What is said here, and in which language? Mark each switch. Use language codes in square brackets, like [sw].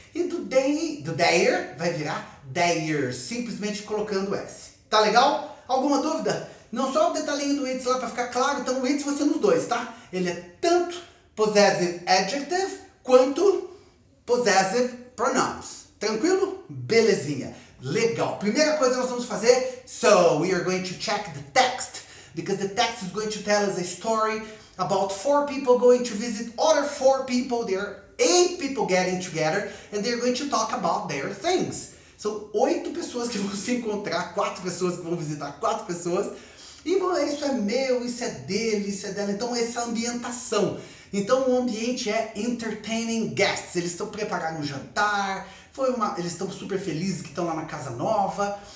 [pt] E do their vai virar theirs, simplesmente colocando S. Tá legal? Alguma dúvida? Não só o detalhinho do its lá para ficar claro, então o its você nos dois, tá? Ele é tanto possessive adjective quanto possessive pronouns. Tranquilo? Belezinha. Legal. Primeira coisa que nós vamos fazer, [en] so we are going to check the text, because the text is going to tell us a story about 4 people going to visit other 4 people. There are 8 people getting together, and they're going to talk about their things. [pt] São 8 pessoas que vão se encontrar, 4 pessoas que vão visitar 4 pessoas, e isso é meu, isso é dele, isso é dela. Então essa ambientação. Então o ambiente é entertaining guests. Eles estão preparando um jantar, eles estão super felizes que estão lá na casa nova.